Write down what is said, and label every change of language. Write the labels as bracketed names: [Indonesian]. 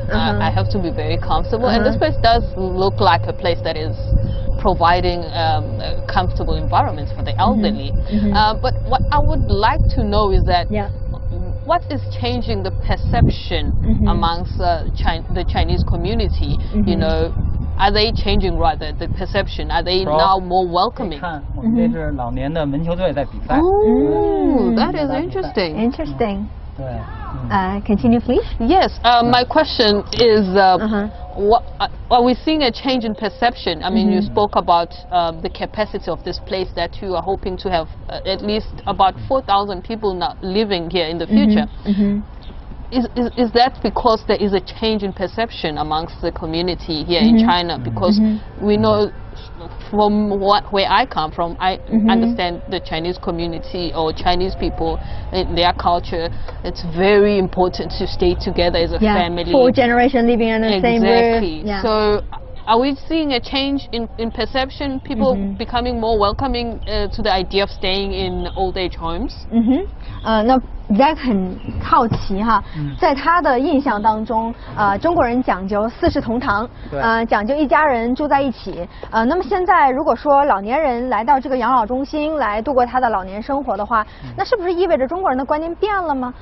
[English] I have to be very comfortable, and this place does look like a place that is providing comfortable environments for the elderly. But what I would like to know is that what is changing the perception amongst the Chinese community? You know, are they changing rather the perception? Are they now more welcoming? [Chinese] 我们这是老年的门球队在比赛。 [English] Oh, that is interesting. Interesting. [Chinese] 对。 [English] Continue, please. Yes. My question is, are we seeing a change in perception? I mean, you spoke about the capacity of this place, that you are hoping to have at least about 4,000 people now living here in the future. is that because there is a change in perception amongst the community here in China? Because we know from where I come from, I understand the Chinese community or Chinese people in their culture, it's very important to stay together as a family. 4 generations living in the same roof. Exactly. So are we seeing a change in perception, people becoming more welcoming to the idea of staying in old age homes? [Chinese] 那 Zack 很好奇哈，在他的印象当中，中国人讲究4世同堂，讲究一家人住在一起。那么现在如果说老年人来到这个养老中心来度过他的老年生活的话，那是不是意味着中国人的观念变了吗？